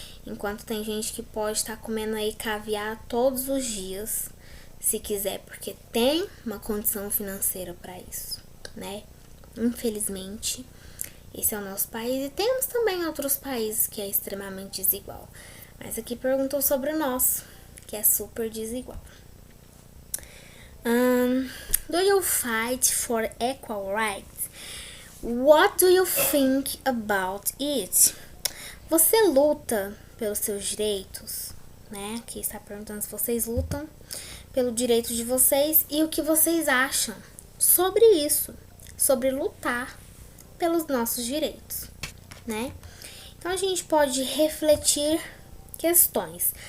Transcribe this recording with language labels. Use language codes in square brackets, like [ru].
[pt] Enquanto tem gente que pode estar comendo aí caviar todos os dias, se quiser, porque tem uma condição financeira para isso, né? Infelizmente, esse é o nosso país, e temos também outros países que é extremamente desigual. Mas aqui perguntou sobre o nosso, que é super desigual. [en] Do you fight for equal rights? What do you think about it? [pt] Você luta pelos seus direitos, né? Aqui está perguntando se vocês lutam pelo direito de vocês e o que vocês acham sobre isso, sobre lutar pelos nossos direitos, né? Então a gente pode refletir questões.